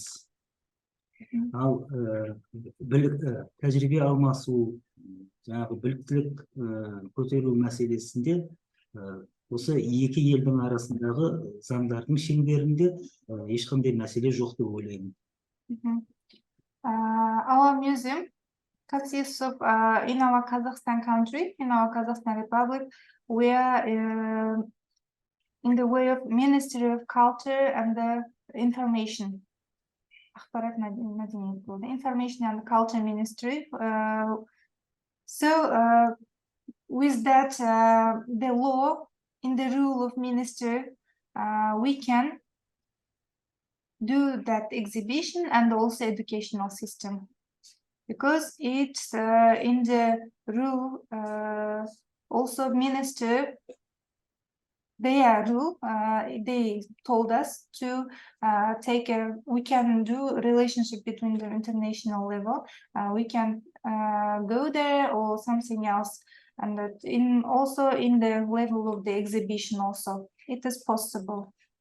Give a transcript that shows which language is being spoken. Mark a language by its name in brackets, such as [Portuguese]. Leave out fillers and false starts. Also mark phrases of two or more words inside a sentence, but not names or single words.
[Kazakh] Ал тәжірибе алмасу, жаңағы біліктілік көтеру мәселесінде осы екі елдің арасындағы заңдардың шеңберінде ешқандай мәселе жоқ деп ойлаймын. [English] Our museum consists of in our Kazakhstan country, in our Kazakhstan Republic, we are in the way of Ministry of Culture and the Information. [Kazakh] ақпарат мәдениет болды. [English] Information and Culture Ministry. With that, the law in the rule of minister, we can do that exhibition and also educational system, because it's in the rule also minister, their rule, they told us to we can do a relationship between the international level, we can go there or something else, and that also in the level of the exhibition also it is possible.